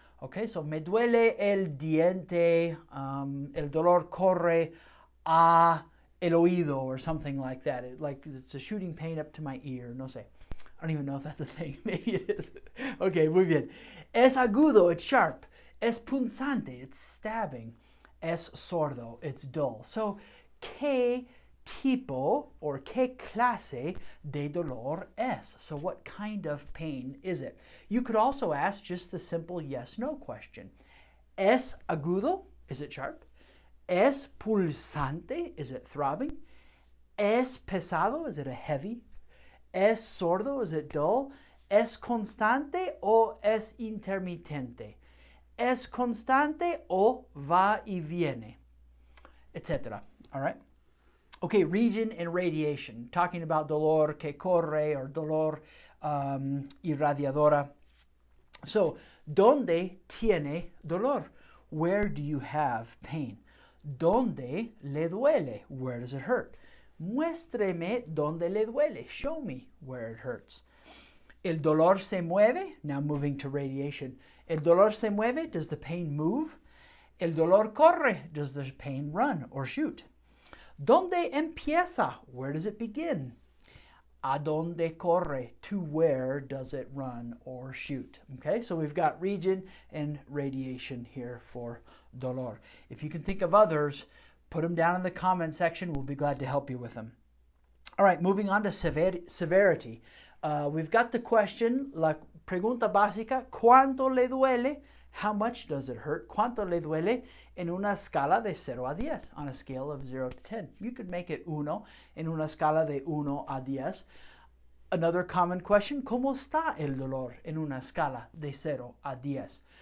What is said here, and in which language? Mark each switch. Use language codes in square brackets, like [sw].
[es] Okay, so me duele el diente, el dolor corre a el oído, [en] or something like that. It's a shooting pain up to my ear, [es] no sé. [en] I don't even know if that's a thing. Maybe it is. Okay, muy bien. [es] Es agudo, [en] it's sharp. [es] Es punzante, [en] it's stabbing. [es] Es sordo, [en] it's dull. [es] So, que tipo or qué clase de dolor es? [en] So what kind of pain is it? You could also ask just the simple yes-no question. [es] Es agudo? [en] Is it sharp? [es] Es pulsante? [en] Is it throbbing? [es] Es pesado? [en] Is it a heavy? [es] Es sordo? [en] Is it dull? [es] Es constante o es intermitente? Es constante o va y viene? Etc. All right? [en] Okay, region and radiation. Talking about [es] dolor que corre or dolor irradiadora. [en] So, [es] ¿dónde tiene dolor? [en] Where do you have pain? [es] ¿Dónde le duele? [en] Where does it hurt? [es] Muéstreme dónde le duele. [en] Show me where it hurts. [es] El dolor se mueve. [en] Now moving to radiation. [es] El dolor se mueve. [en] Does the pain move? [es] El dolor corre. [en] Does the pain run or shoot? [es] ¿Dónde empieza? [en] Where does it begin? [es] ¿A dónde corre? [en] To where does it run or shoot? Okay, so we've got region and radiation here for dolor. If you can think of others, put them down in the comment section. We'll be glad to help you with them. All right, moving on to severity. We've got the question, [es] la pregunta básica, ¿cuánto le duele? [en] How much does it hurt? [es] ¿Cuánto le duele? En una escala de 0 a 10, [en] on a scale of 0 to 10. You could make it 1 [es] en una escala de 1 a 10. [en] Another common question, [es] ¿cómo está el dolor en una escala de 0 a 10?